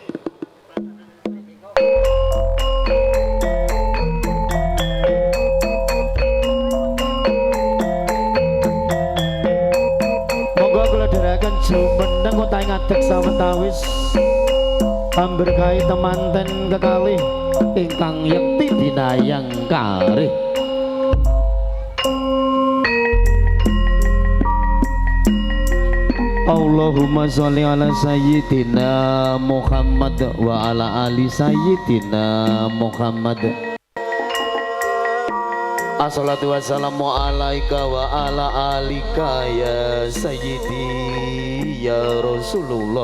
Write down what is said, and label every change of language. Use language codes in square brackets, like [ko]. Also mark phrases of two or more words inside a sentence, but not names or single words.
[jv] Monggo kula dherekaken jumendeng utawi ngadeg sawetawis amberkahi temanten kekalih ingkang yekti binayang kari. [ar] اللهم صل على سيدنا محمد وعلى آل سيدنا محمد. الصلاة والسلام عليك وعلى آلك يا سيدي يا رسول الله.